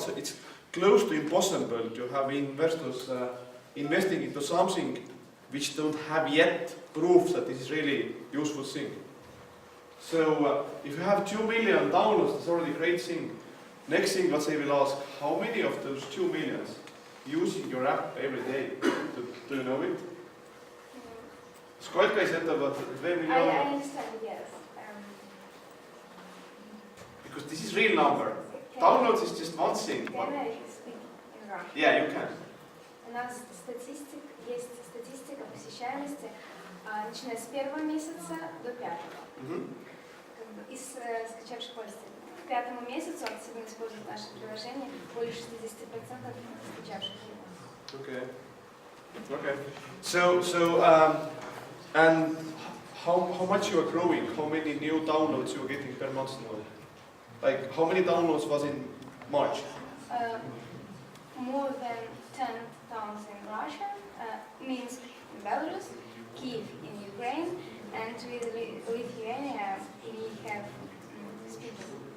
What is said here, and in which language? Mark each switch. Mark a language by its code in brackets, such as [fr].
[en] So it's close to impossible to have investors investing into something which don't have yet proof that this is really useful thing. So if you have 2 million downloads, that's already a great thing. Next thing what they will ask, how many of those 2 millions using your app every day? Do you know it? [ru] Сколько из этого 2 миллиона? [en] I understand, yes. Because this is real number. Downloads is just one thing. Can I speak in Russian? Yeah, you can. [ru] У нас есть статистика посещаемости, начиная с 1-го месяца до 5-го. Из скачавших пользователей. К 5-му месяцу активно используют наше приложение более 60% скачавших его. [en] Okay. So and how much you are growing? How many new downloads you are getting per month now? How many downloads was in March? More than 10,000 in Russia, Minsk in Belarus, Kiev in Ukraine, and with Lithuania we have speakers.